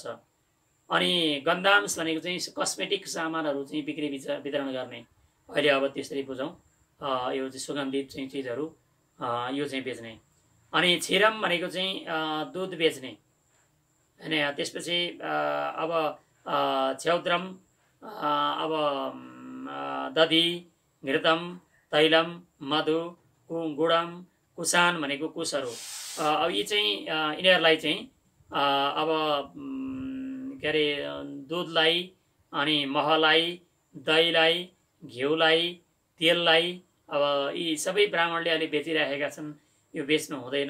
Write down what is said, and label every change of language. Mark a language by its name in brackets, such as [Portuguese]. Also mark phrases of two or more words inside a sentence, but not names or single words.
[Nepali] अनि गन्धांश भनेको चाहिँ कस्मेटिक सामानहरू चाहिँ बिक्री वितरण गर्ने। अहिले अब त्यसरी बुझौँ। यो चाहिँ सुगन्धित चाहिँ चिजहरू यो चाहिँ बेच्ने। अनि क्षीरम भनेको चाहिँ दुध बेच्ने हैन। त्यसपछि अब [Sanskrit] छौद्रम, अब दधि घृतम तैलम मधु गुडम कुसान [Nepali] भनेको कुशहरू। अब यी चाहिँ यिनीहरूलाई चाहिँ अब के अरे दुधलाई अनि महलाई दहीलाई घिउलाई तेललाई अब यी सबै ब्राह्मणले अहिले बेचिरहेका छन्। यो बेच्नु हुँदैन।